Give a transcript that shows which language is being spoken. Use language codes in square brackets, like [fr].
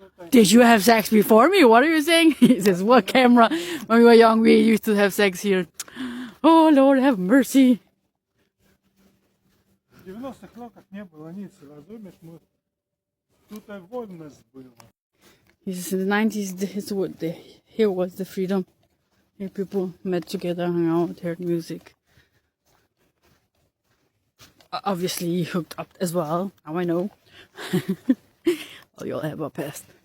[en] Did you have sex before me? What are you saying? He says, what camera? When we were young, we used to have sex here. Oh, Lord, have mercy. [ru] В 90-х роках не было nic, разумеешь, тут вольность была. [en] He says in the 90s, here was the freedom. Here people met together, hung out, heard music. Obviously hooked up as well, now I know. All y'all have a past.